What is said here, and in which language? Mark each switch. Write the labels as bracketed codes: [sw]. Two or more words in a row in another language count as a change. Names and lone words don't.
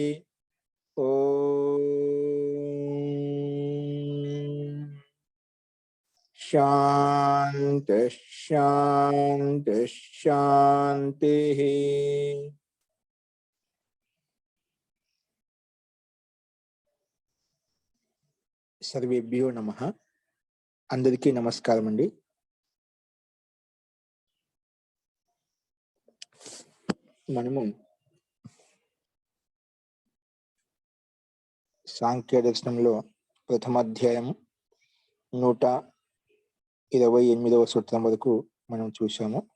[sa] ओम शांति शांति शांति। सर्वेभ्यो नमः। [te] అందరికీ నమస్కారం అండీ। మనము సాంఖ్య దర్శనంలో ప్రథమ అధ్యాయం 128వ సూత్రం వరకు మనం చూశాము.